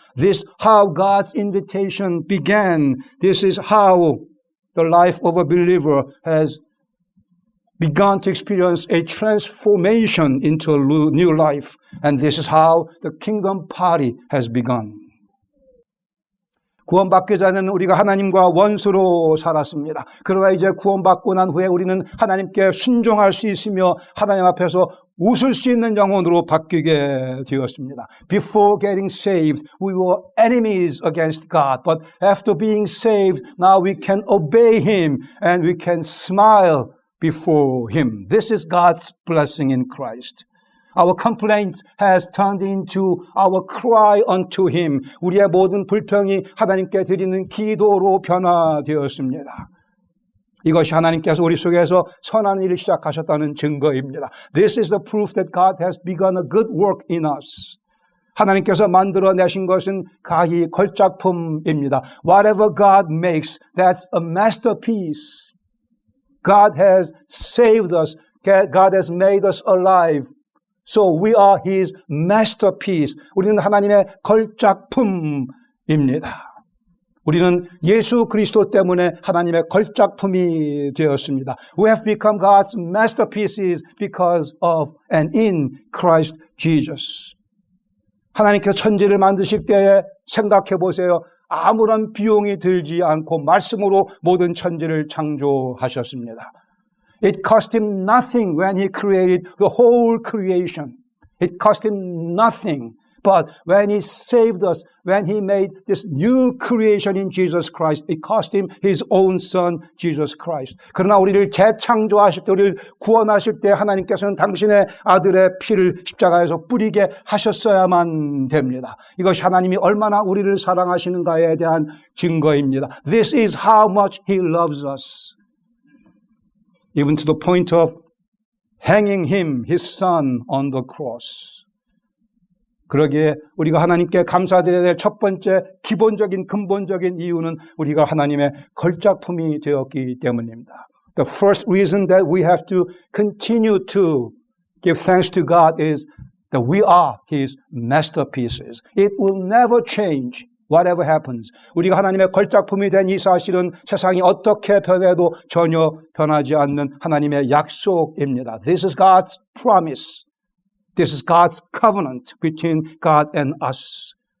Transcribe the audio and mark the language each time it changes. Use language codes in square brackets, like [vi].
[en] This is how God's invitation began. This is how the life of a believer has begun to experience a transformation into a new life. And this is how the kingdom party has begun. [ko] 구원받기 전에는 우리가 하나님과 원수로 살았습니다. 그러나 이제 구원받고 난 후에 우리는 하나님께 순종할 수 있으며 하나님 앞에서 웃을 수 있는 영혼으로 바뀌게 되었습니다. [en] Before getting saved, we were enemies against God. But after being saved, now we can obey Him and we can smile before Him. This is God's blessing in Christ. Our complaint has turned into our cry unto Him. [ko] 우리의 모든 불평이 하나님께 드리는 기도로 변화되었습니다. 이것이 하나님께서 우리 속에서 선한 일을 시작하셨다는 증거입니다. [en] This is the proof that God has begun a good work in us. [ko] 하나님께서 만들어내신 것은 가히 걸작품입니다. [en] Whatever God makes, that's a masterpiece. God has saved us. God has made us alive. So we are His masterpiece. [ko] 우리는 하나님의 걸작품입니다. 우리는 예수 그리스도 때문에 하나님의 걸작품이 되었습니다. [en] We have become God's masterpieces because of and in Christ Jesus. [ko] 하나님께서 천지를 만드실 때에 생각해 보세요. 아무런 비용이 들지 않고 말씀으로 모든 천지를 창조하셨습니다. [en] It cost Him nothing when He created the whole creation. It cost Him nothing. But when He saved us, when He made this new creation in Jesus Christ, it cost Him His own Son, Jesus Christ. [ko] 그러나 우리를 재창조하실 때, 우리를 구원하실 때 하나님께서는 당신의 아들의 피를 십자가에서 뿌리게 하셨어야만 됩니다. 이것이 하나님이 얼마나 우리를 사랑하시는가에 대한 증거입니다. [en] This is how much He loves us. Even to the point of hanging Him, His Son, on the cross. [ko] 그러기에 우리가 하나님께 감사드려야 될 첫 번째 기본적인 근본적인 이유는 우리가 하나님의 걸작품이 되었기 때문입니다. [en] The first reason that we have to continue to give thanks to God is that we are His masterpieces. It will never change. Whatever happens. [ko] 우리가 하나님의 걸작품이 된 이 사실은 세상이 어떻게 변해도 전혀 변하지 않는 하나님의 약속입니다. [en] This is God's promise. This is God's covenant between God and us.